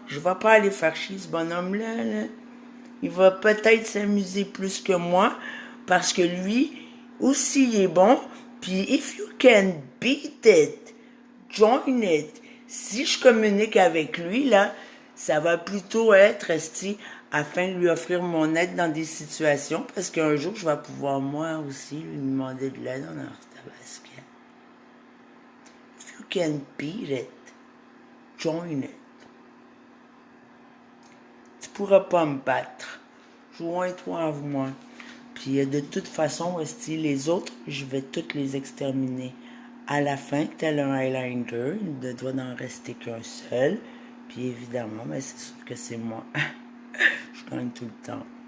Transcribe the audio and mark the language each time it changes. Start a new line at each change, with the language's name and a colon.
French: Je vais pas aller faire chier ce bonhomme-là. Là. Il va peut-être s'amuser plus que moi parce que lui aussi il est bon.
English: Puis if you can beat it, join it.
French: Si je communique avec lui, là, ça va plutôt être afin de lui offrir mon aide dans des situations parce qu'un jour, je vais pouvoir moi aussi lui demander de l'aide en basket.
English: If you can beat it, join it.
French: Tu pourras pas me battre. Joins-toi à moi. Puis de toute façon, les autres, je vais toutes les exterminer. À la fin, tel un Highlander, il ne doit n'en rester qu'un seul. Puis évidemment, mais c'est sûr que c'est moi. Je gagne tout le temps.